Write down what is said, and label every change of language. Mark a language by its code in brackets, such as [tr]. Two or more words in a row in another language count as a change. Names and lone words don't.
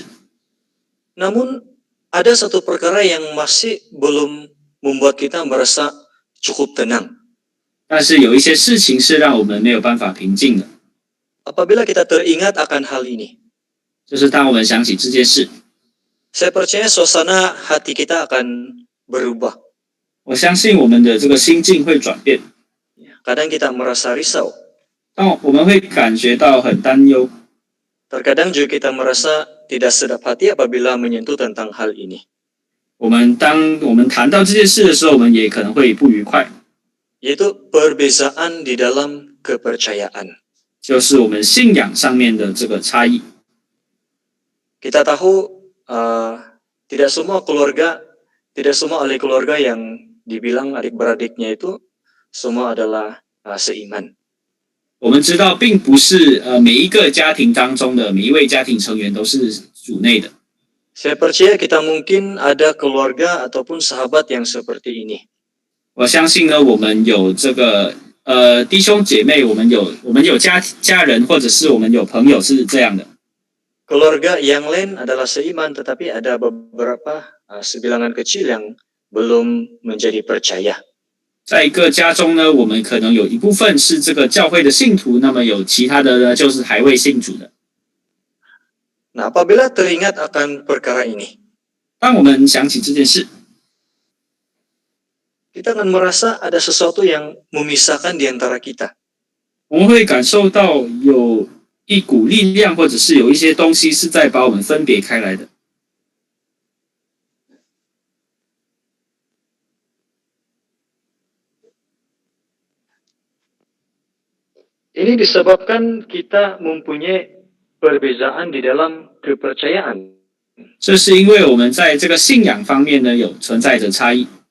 [ms] Namun ada satu perkara yang masih belum membuat kita merasa cukup tenang. [zh] 但是有一些事情是让我们没有办法平静的， [ms] Apabila kita teringat akan hal ini, [zh] 就是当我们想起这件事， [ms] Saya percaya suasana hati kita akan berubah. [zh] 我相信我们的这个心境会转变， [ms] Kadang kita merasa risau. [zh] 但我们会感觉到很担忧。 [ms] Terkadang juga kita merasa tidak sedap hati apabila menyentuh tentang hal ini. [zh] 当我们谈到这件事的时候，我们也可能会不愉快， [ms] Yaitu perbezaan di dalam kepercayaan. [zh] 就是我们信仰上面的这个差异。 [ms] Kita tahu tidak semua ahli keluarga yang dibilang adik-beradiknya itu semua adalah seiman. [zh] 我们知道，并不是每一个家庭当中的每一位家庭成员都是主内的。 [ms] Saya percaya kita mungkin ada keluarga ataupun sahabat yang seperti ini. [zh] 我相信呢，我们有这个弟兄姐妹，我们有家人，或者是我们有朋友是这样的。 [ms] Keluarga yang lain adalah seiman, tetapi ada beberapa sebilangan kecil yang belum menjadi percaya. [zh] 在一个家中呢，我们可能有一部分是这个教会的信徒，那么有其他的呢，就是还未信主的。 [ms] Nah, apabila teringat akan perkara ini, [zh] 当我们想起这件事， [ms] kita akan merasa ada sesuatu yang memisahkan di antara kita. [zh] 我们会感受到有一股力量，或者是有一些东西是在把我们分别开来的。 [ms] Ini disebabkan kita mempunyai perbezaan di dalam kepercayaan. [zh] 这是因为我们在这个信仰方面呢，有存在着差异。